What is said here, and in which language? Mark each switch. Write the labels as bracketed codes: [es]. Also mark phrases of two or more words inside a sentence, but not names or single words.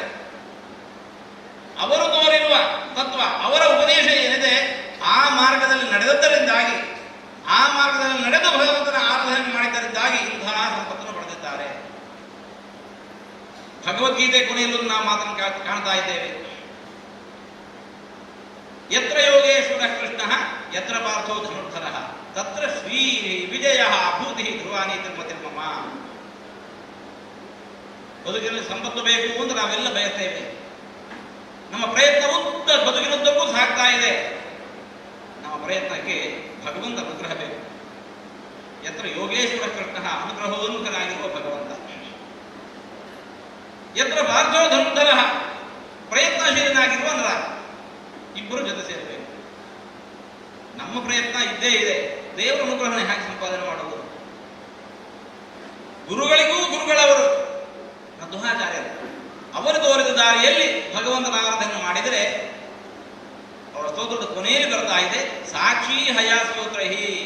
[kn] ಅವರು ತೋರಿರುವ ತತ್ವ, ಅವರ ಉಪದೇಶ ಏನಿದೆ ಆ ಮಾರ್ಗದಲ್ಲಿ ನಡೆದದ್ದರಿಂದಾಗಿ, ಆ ಮಾರ್ಗದಲ್ಲಿ ನಡೆದು ಭಗವಂತನ ಆರಾಧನೆ ಮಾಡಿದ್ದರಿಂದಾಗಿ ಇಂತಹ ಸಂಪತ್ತನ್ನು ಪಡೆದಿದ್ದಾರೆ. ಭಗವದ್ಗೀತೆ ಕೊನೆಯಲ್ಲೂ ನಾವು ಮಾತನ್ನು ಕಾಣ್ತಾ ಇದ್ದೇವೆ. [sa] ಯತ್ರ ಯೋಗೇಶ್ವರ ಕೃಷ್ಣ ಯತ್ರ ಪಾರ್ಥೋ ಧನುರ್ಧರ ತತ್ರ ಶ್ರೀ ವಿಜಯ ಭೂತಿ ಧ್ರುವಾನಿ ತಿರ್ಮತಿರ್ಮಮ. [kn] ಬದುಕಿನಲ್ಲಿ ಸಂಪತ್ತು ಬೇಕು ಅಂತ ನಾವೆಲ್ಲ ಬಯಸ್ತೇವೆ. ನಮ್ಮ ಪ್ರಯತ್ನ ಬದುಕಿನುದ್ದಕ್ಕೂ ಸಾಗ್ತಾ ಇದೆ. ನಮ್ಮ ಪ್ರಯತ್ನಕ್ಕೆ ಭಗವಂತ ಅನುಗ್ರಹ ಬೇಕು. [sa] ಯತ್ರ ಯೋಗೇಶ್ವರ ಕೃಷ್ಣ, [kn] ಅನುಗ್ರಹೋನ್ಮುಖನಾಗಿರುವ ಭಗವಂತ. [sa] ಯತ್ರ ಪಾರ್ಥೋ ಧನುರ್ಧರ, [kn] ಪ್ರಯತ್ನಶೀಲನಾಗಿರುವ ನರ. ಇಬ್ಬರು ಜೊತೆ ಸೇರಬೇಕು. ನಮ್ಮ ಪ್ರಯತ್ನ ಇದ್ದೇ ಇದೆ. ದೇವರ ಅನುಗ್ರಹಣೆ ಹೇಗೆ ಸಂಪಾದನೆ ಮಾಡುವುದು? ಗುರುಗಳಿಗೂ ಗುರುಗಳವರು ಮಧ್ವಾಚಾರ್ಯರು. ಅವರು ತೋರಿದ ದಾರಿಯಲ್ಲಿ ಭಗವಂತನ ಆರಾಧನೆ ಮಾಡಿದರೆ ಅವರ ಸ್ತೋತ್ರದ ಕೊನೆಯಲ್ಲಿ ಬರ್ತಾ ಇದೆ [sa] ಸಾಕ್ಷಿ ಹಯಾ ಸ್ತೋತ್ರಹಿ.